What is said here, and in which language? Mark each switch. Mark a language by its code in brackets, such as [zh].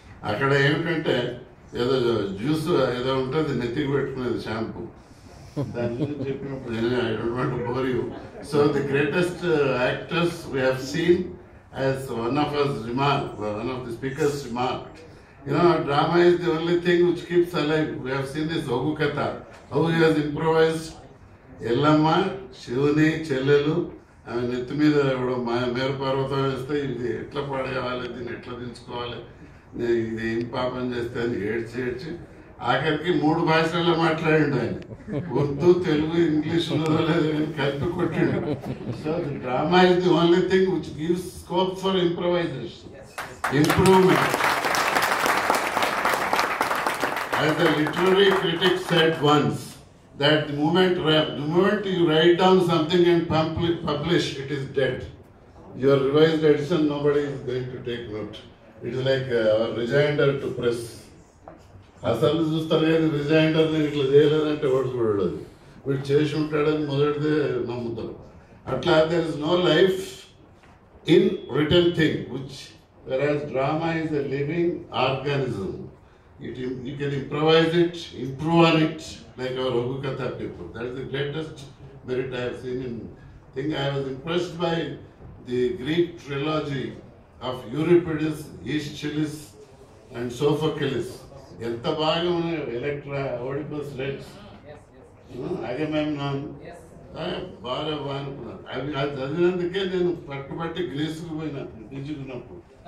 [te] అక్కడ ఏమిటంటే ఏదో జ్యూస్ ఏదో ఉంటుంది నెత్తికి పెట్టుకునేది షాంపూ, దాని గురించి చెప్పినప్పుడు [en] I don't want to bore you. So the greatest actors we have seen, as one of us remarked, one of the speakers remarked, drama is the only thing which keeps alive. We have seen this Ogu Katha, how he has improvised. [te] Ellamma, Shivani, Chellelu, ఆమె నెత్తి మీద మేరు పర్వతం వేస్తే ఇది ఎట్లా పడేయాలి, దీన్ని ఎట్లా దించుకోవాలి, ఇది ఏం పాపం చేస్తే అని ఏడ్చి ఆఖరికి 3 భాషల్లో మాట్లాడిండు ఆయన. ఉర్దూ, తెలుగు, ఇంగ్లీష్ కలిపి కొట్టిండు. [en] So the drama is the only thing which gives scope for improvisation, improvement. As the literary critic said once, that the moment you write down something and publish, it is dead. Your revised edition, nobody is going to take note. It is like a rejoinder to press. [te] అసలు చూస్తారు కానీ rejoinder నేను ఇట్లా చేయలేదంటే వాడు చూడడు, వీడు చేసి ఉంటాడని మొదటిదే నమ్ముతారు. అట్లా [en] there is no life in written thing, whereas drama is a living organism. You can improvise it, improve on it, like our Ogu Katha people. That is the greatest merit I have seen in thing. I was impressed by the Greek trilogy of Euripides, Aeschylus, and Sophocles. [te] ఎంత బాగా ఉన్నాయి. ఎలక్ట్రా, Oedipus rex, అగమెమ్నాన్, బాగా అనుకున్నాను. అవి చదివినందుకే నేను పట్టుబట్టి గ్రీసుకు పోయినా దించుకున్నప్పుడు.